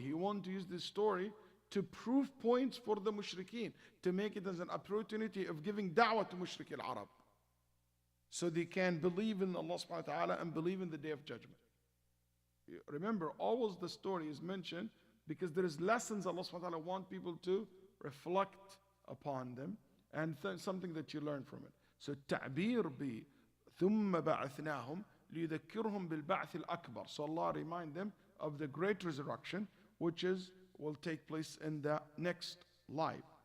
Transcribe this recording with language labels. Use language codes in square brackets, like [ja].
[en] He want to use this story to prove points for the mushrikeen, to make it as an opportunity of giving da'wah to mushrik al-Arab. So they can believe in Allah subhanahu wa ta'ala and believe in the Day of Judgment. Remember, always the story is mentioned because there is lessons Allah subhanahu wa ta'ala want people to reflect upon them and something that you learn from it. [ar] So ta'bir bi ثم بعثناهم ليذكرهم بالبعث الأكبر. [en] So Allah remind them of the great resurrection, which will take place in the next life.